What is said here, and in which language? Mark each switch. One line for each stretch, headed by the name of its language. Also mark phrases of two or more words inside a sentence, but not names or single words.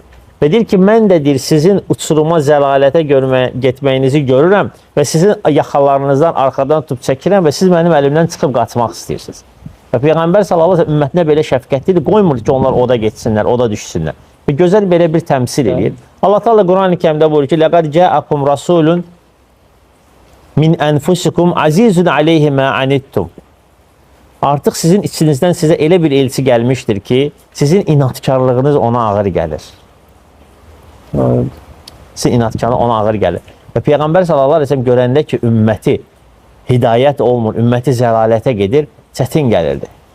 Azerbaijani: Və deyir ki, mən də deyir, sizin uçuruma, zəlalətə getməyinizi görürəm və sizin yaxalarınızdan arxadan tutub çəkirəm və siz mənim əlimdən çıxıb qaçmaq istəyirsiniz. Və Peyğəmbər
Arabic: صلى الله عليه وسلم
Azerbaijani: ümmətinə belə şəfqətlidir, qoymur ki, onlar oda getsinlər, oda düşsünlər. Və gözəl belə bir təmsil edir. Allah Teala Quran-ı Kərimdə buyurur ki,
Arabic: "لقد جاءكم رسول من أنفسكم عزيز عليه ما عنتم."
Azerbaijani: Artıq sizin içinizdən sizə elə bir elçi gəlmişdir ki, sizin inatkarlığınız ona ağır gəlir. Sizin inatkarlığınız ona ağır gəlir. Və Peyğəmbər
Arabic: صلى الله عليه وسلم
Azerbaijani: görəndə ki, ümməti hidayət olmur, ümməti zəlalətə gedir, çətin gəlirdi.